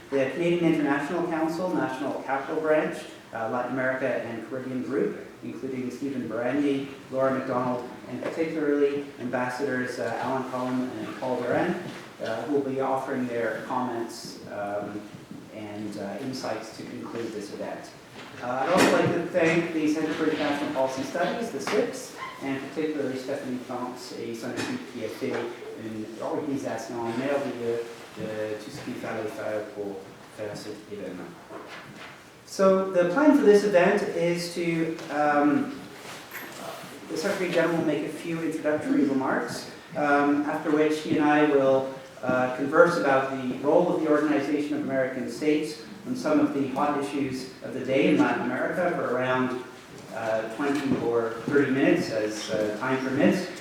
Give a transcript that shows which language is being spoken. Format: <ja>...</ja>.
<en>The Canadian International Council, National Capital Branch, Latin America and Caribbean Group, including Stephen Barani, Laura McDonald, and particularly Ambassadors Alan Cohen and Paul Duran, who will be offering their comments and insights to conclude this event. I'd also like to thank the Center for International Policy Studies, the CIPS, and particularly Stephanie France</en> <fr>et son équipe qui a fait une organisation merveilleuse de tout ce qu'il fallait faire pour faire cet événement.</fr> <en>So the plan for this event is to, the Secretary General will make a few introductory remarks, after which he and I will converse about the role of the Organization of American States on some of the hot issues of the day in Latin America for around 20 or 30 minutes as time permits.</en>